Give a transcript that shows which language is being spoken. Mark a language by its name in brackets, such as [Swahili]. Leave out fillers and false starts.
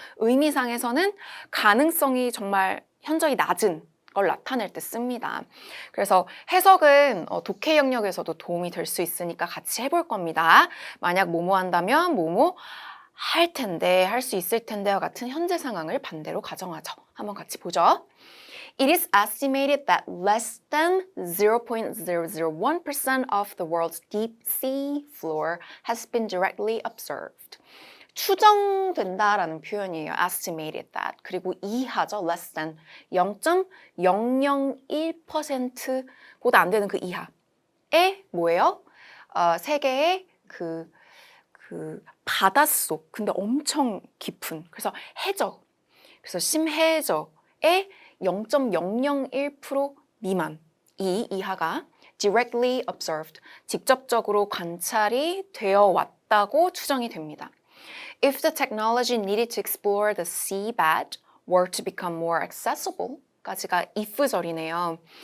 [Korean] 의미상에서는 가능성이 정말 현저히 낮은 걸 나타낼 때 씁니다. 그래서 해석은 독해 영역에서도 도움이 될 수 있으니까 같이 해볼 겁니다. 만약 뭐뭐 한다면 뭐뭐 할 텐데, 할 수 있을 텐데와 같은 현재 상황을 반대로 가정하죠. 한번 같이 보죠. [English] It is estimated that less than 0.001% of the world's deep sea floor has been directly observed. [Korean] 추정된다라는 표현이에요. estimated that. 그리고 이하죠. [English] less than [Korean] 0.001%보다 안 되는 그 이하에 뭐예요? 세계의 그 바닷속, 근데 엄청 깊은, 그래서 해적, 그래서 심해적의 0.001% 미만, 이 이하가 [English] directly observed, [Korean] 직접적으로 관찰이 되어 왔다고 추정이 됩니다. [English] If the technology needed to explore the seabed were to become more accessible, [Korean] 까지가 if절이네요.